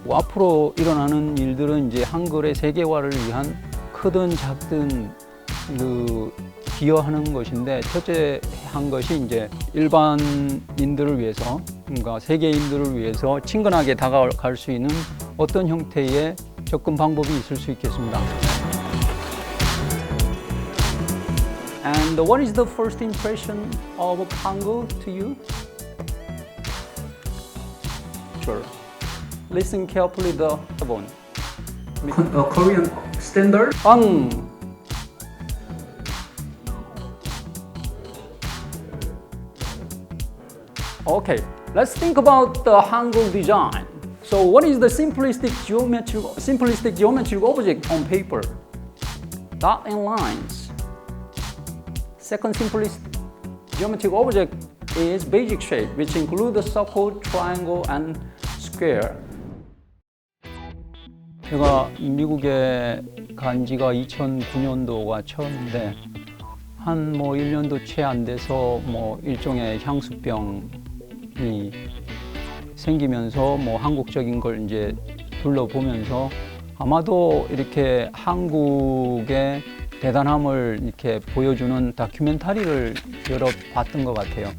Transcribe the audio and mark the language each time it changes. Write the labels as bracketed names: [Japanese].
[Korean] 앞으로 일어나는 일들은 이제 한글의 세계화를 위한 크든 작든 기여하는 것인데, 첫째 한 것이 이제 일반인들을 위해서, 그러니까 세계인들을 위해서 친근하게 다가갈 수 있는 어떤 형태의 접근 방법이 있을 수 있겠습니다. [English] And what is the first impression of Hangul to you? Sure. Listen carefully the one. Korean standard? Okay, let's think about the Hangul design. So what is the simplistic geometric object on paper? Dot and lines. Second simplest geometric object is basic shape, which include the circle, triangle, and square. [Korean] 제가 미국에 간 지가 2009년도가 처음인데, 한 1년도 채 안 돼서 일종의 향수병이 생기면서 한국적인 걸 이제 둘러보면서 아마도 이렇게 한국의 대단함을 이렇게 보여주는 다큐멘터리를 여러 봤던 것 같아요.